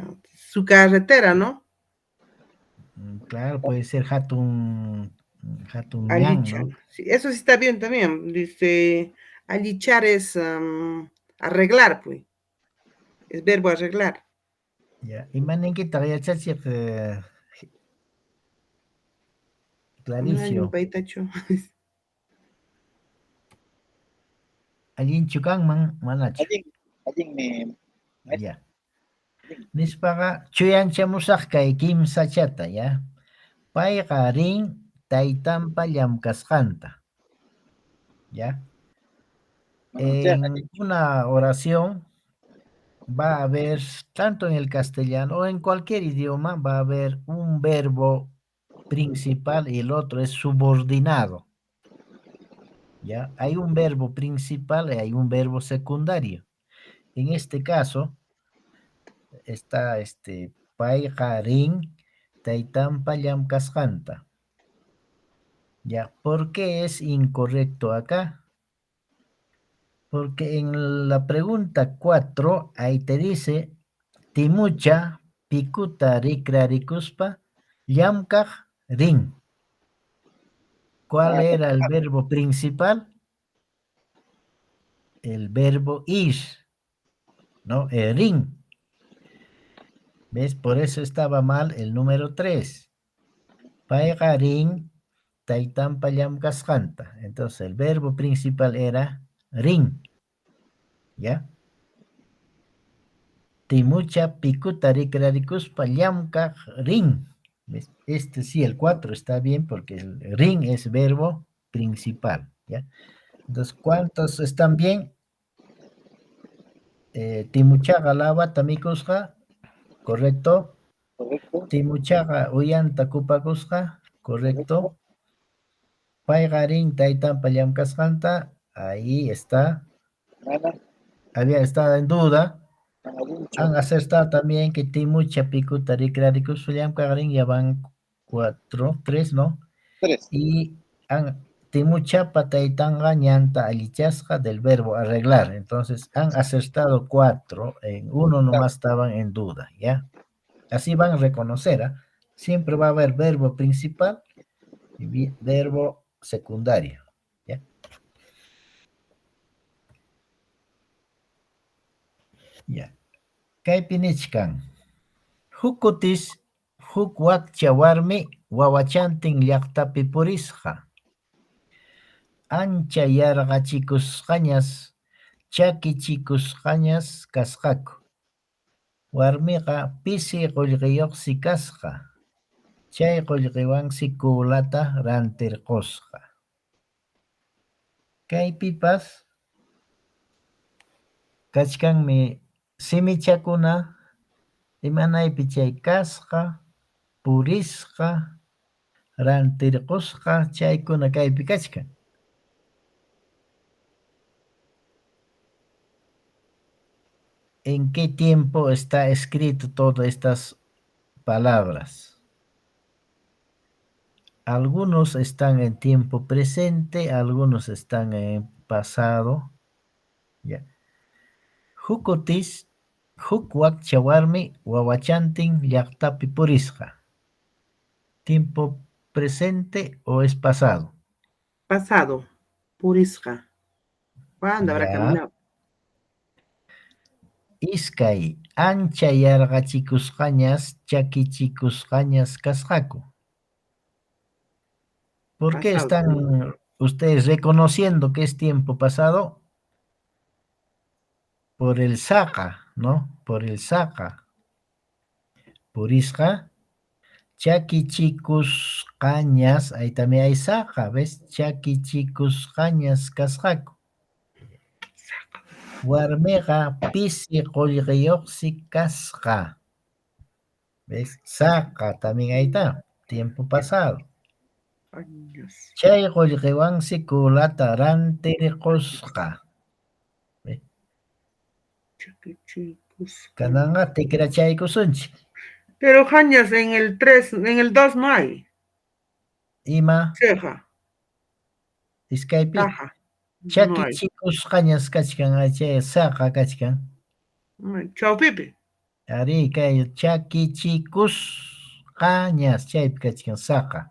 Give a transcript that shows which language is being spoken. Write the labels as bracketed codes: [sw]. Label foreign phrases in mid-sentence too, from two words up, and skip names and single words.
[es] Su carretera, ¿no? Claro, puede ser [qu] Hatun ñan, Allichan. [es] ¿no? Sí, eso sí está bien también. Dice, allichar es arreglar, pues. Es verbo arreglar. Ya, [qu] imaninkiqa yachachiq Claricio. Paitacho. Allinchu kanman, manachu. allín me, [es] Ya. [qu] Nispaqa chuyanchamusaq kay kimsa chata, ya. Payqa rin taytanpa llamkasqanta. [es] ¿Ya? En una oración va a haber, tanto en el castellano o en cualquier idioma, va a haber un verbo principal y el otro es subordinado. ¿Ya? Hay un verbo principal y hay un verbo secundario. En este caso, está [qu] payqa rin taytampa llamkasqanta. [es] Ya, ¿por qué es incorrecto acá? Porque en la pregunta 4, ahí te dice, [qu] timucha, pikuta, rikrarikuspa, llamkaj, rin. [es] ¿Cuál era el verbo principal? El verbo ir, ¿no? Rin. ¿Ves? Por eso estaba mal el número 3. [qu] Paiga rin, taytampa llamkasqanta. [es] Entonces el verbo principal era rin. ¿Ya? [qu] Timucha pikuta rikrarikuspa llamkaj rin. [es] ¿Ves? Este sí, el 4 está bien porque el rin es verbo principal. ¿Ya? Entonces, ¿cuántos están bien? [qu] Timuchaga lava tamikusqa, [es] correcto. Correcto. [qu] Timuchaga uyanta kupakusqa, correcto. Paigarin taytampa llamkasqanta, [es] ahí está. [qu] Mana, [es] Había estado en duda. [qu] manalincho. [es] Han acertado también que [qu] timucha pikuta rikrarikuspa llamkajrin, [es] ya van 4, 3, ¿no? 3. Y han [qu] timuchapa taytanga ñanta alichasqa [es] del verbo arreglar. Entonces han acertado 4, en uno nomás estaban en duda, ¿ya? Así van a reconocer, ¿ah? Siempre va a haber verbo principal y verbo secundario, ¿ya? Ya. [qu] Kaypinichkan. Hukutis huk wakcha warmi wawachantin llaqtapi purisqa. Ancha yarqachikusqañas, chakichikusqañas kasqaku. Warmiqa pisi qullqiyuqsi kasqa. Chay qullqiwansi kulata rantirqusqa. Kaypipas kachkanmi simichakuna imanaypi chay kasqa, purisqa, rantirqusqa, chaykuna kaypi kachkan. [es] ¿En qué tiempo está escrito todas estas palabras? Algunos están en tiempo presente, algunos están en pasado. Ya. [qu] Hukutis, huk wakcha warmi wawachantin llaqtapi purisqa. [es] ¿Tiempo presente o es pasado? Pasado. Purisqa. ¿Cuándo habrá Ya. caminado? [qu] Iskay ancha yarqachikusqañas, chakichikusqañas kasqaku. [es] ¿Por qué Pasado. están ustedes reconociendo que es tiempo pasado? Por el saca, ¿no? Por el saca. [qu] Purisqa, chakichikusqañas, [es] ahí también hay saca, ¿ves? [qu] Chakichikusqañas kasqaku. Warmiqa pisi qullqiyuqsi kasqa. [es] ¿Ves? Saca, también ahí está, tiempo pasado. Años. [qu] Chay qullqiwansi kulata rantirqusqa. [es] ¿Ves? [qu] Chakichikusqa. Kananga tikrachaykusunchik. [es] Pero años en el 3, en el 2 no hay. [qu] Ima, [es] Ceja. [qu] iskaypi. [es] Caja. No hay. [qu] Chakichikusqañas kachkan, chay saqa kachkan. Chaupipi. Ari kay chakichikusqañas chaypi kachkan saqa.